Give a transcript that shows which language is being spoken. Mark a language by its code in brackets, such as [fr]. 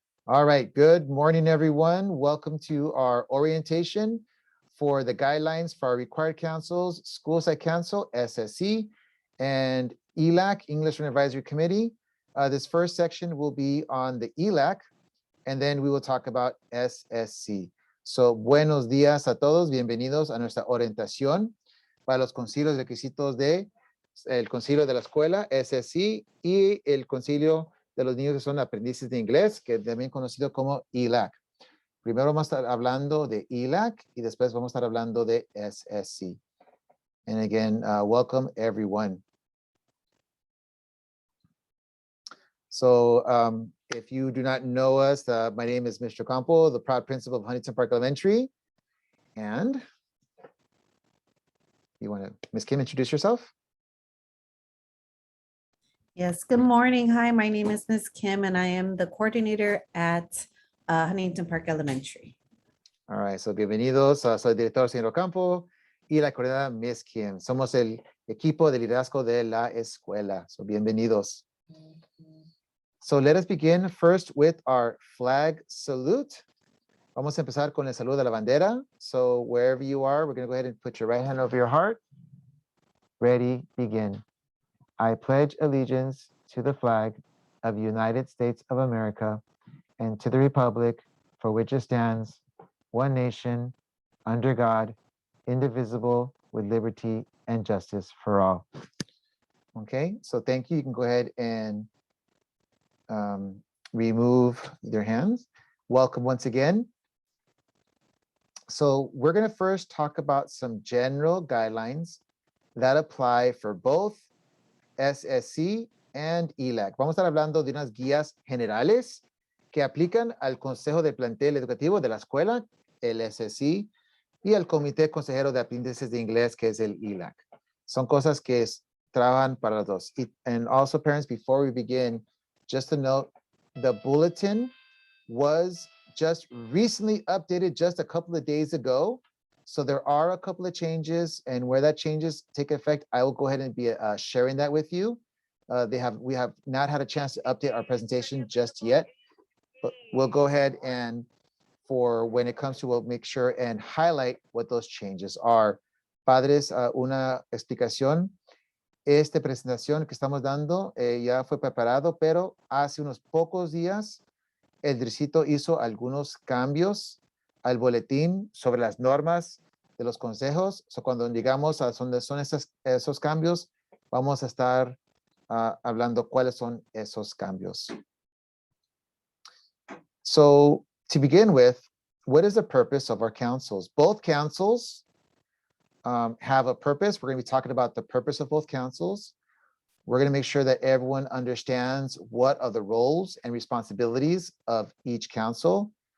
[en] All right, good morning, everyone. Welcome to our orientation for the guidelines for our required councils, School Site Council, SSC, and ELAC, English Learner Advisory Committee. This first section will be on the ELAC, and then we will talk about SSC. [es] So, buenos días a todos, bienvenidos a nuestra orientación para los concilios y requisitos de el concilio de la escuela, SSC, y el concilio de los niños que son aprendices de inglés, que también conocido como ELAC. Primero vamos a estar hablando de ELAC y después vamos a estar hablando de SSC. [en] And again, welcome everyone. So if you do not know us, my name is Mr. Campo, the proud principal of Huntington Park Elementary. And you want to, Ms. Kim, introduce yourself? Yes, good morning. Hi, my name is Ms. Kim, and I am the coordinator at Huntington Park Elementary. All right, so bienvenidos. [es] Soy el director, señor Campo, y la coordinadora, Ms. Kim. Somos el equipo de liderazgo de la escuela. So bienvenidos. [en] So let us begin first with our flag salute. [es] Vamos a empezar con el saludo de la bandera. [en] So wherever you are, we're going to go ahead and put your right hand over your heart. Ready, begin. I pledge allegiance to the flag of the United States of America and to the republic for which it stands, one nation, under God, indivisible, with liberty and justice for all. Okay, so thank you. You can go ahead and remove your hands. Welcome once again. So we're going to first talk about some general guidelines that apply for both SSC and ELAC. [es] Vamos a estar hablando de unas guías generales que aplican al Consejo de Plantel Educativo de la Escuela, el SSC, y al Comité Consejero de Aprendices de Inglés, que es el ELAC. Son cosas que trabajan para los dos. [en] And also, parents, before we begin, just to note, the bulletin was just recently updated just a couple of days ago. So there are a couple of changes, and where that changes take effect, I will go ahead and be sharing that with you. We have not had a chance to update our presentation just yet, but we'll go ahead and for when it comes to, we'll make sure and highlight what those changes are. [es] Padres, una explicación. Esta presentación que estamos dando ya fue preparado, pero hace unos pocos días el distrito hizo algunos cambios al boletín sobre las normas de los consejos. So cuando llegamos a donde son esos cambios, vamos a estar hablando cuáles son esos cambios. [en] So to begin with, what is the purpose of our councils? Both councils have a purpose. We're going to be talking about the purpose of both councils. We're going to make sure that everyone understands what are the roles and responsibilities of each council.